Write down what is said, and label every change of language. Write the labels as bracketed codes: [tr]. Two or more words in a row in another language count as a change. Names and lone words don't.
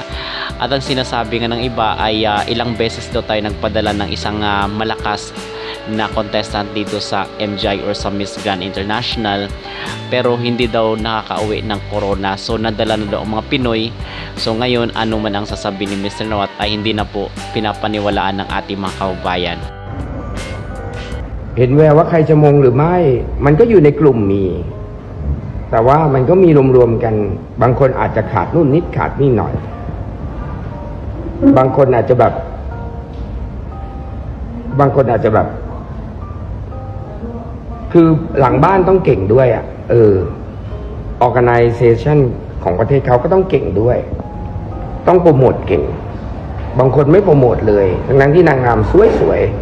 [tl] At ang sinasabi nga ng iba ay ilang beses daw tayo nagpadala ng isang malakas na contestant dito sa MGI or sa Miss Grand International pero hindi daw nakakauwi ng corona, so nadala na daw ang mga Pinoy. So ngayon ano man ang sasabihin ni Mr. Nawat ay hindi na po pinapaniwalaan ng ating mga kababayan. [th] เห็นแววว่าใครจะมงหรือไม่มันก็อยู่ในกลุ่มมีแต่ว่ามันก็มีรวมๆกันบางคนอาจจะขาดนู่นนิดขาดนี่หน่อยบางคนอาจจะแบบ คือหลังบ้านต้องเก่งด้วยorganization ของประเทศเขาก็ต้องเก่งด้วยต้องโปรโมทเก่งบางคนไม่โปรโมทเลยทั้งที่นางงามสวย